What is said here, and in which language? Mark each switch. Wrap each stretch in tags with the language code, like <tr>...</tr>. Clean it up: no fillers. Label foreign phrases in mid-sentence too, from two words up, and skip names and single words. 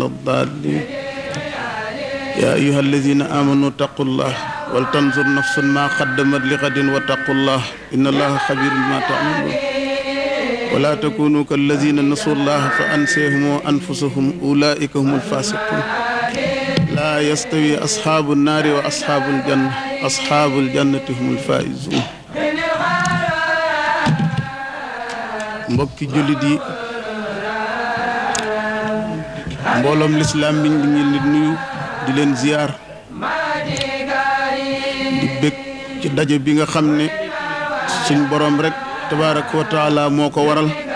<ar>الضالين يا أيها الذين آمنوا اتقوا الله ولتنظر نفس ما قدمت لغد واتقوا الله إن الله خبير بما تعملون ولا تكونوا كالذين نسوا الله فأنسيهم أنفسهم أولئك هم الفاسقون لا يستوي أصحاب النار وأصحاب الجنة أصحاب الجنة هم الفائزون</ar> <wo>mbokki jullit yi mbooloom lislaam bi ñu ngi leen nuyu di leen ziyaar di bég ci daje bi nga xam ne suñ borom rek</wo> <ar>تبارك وتعالى</ar> <wo>moo ko waral</wo>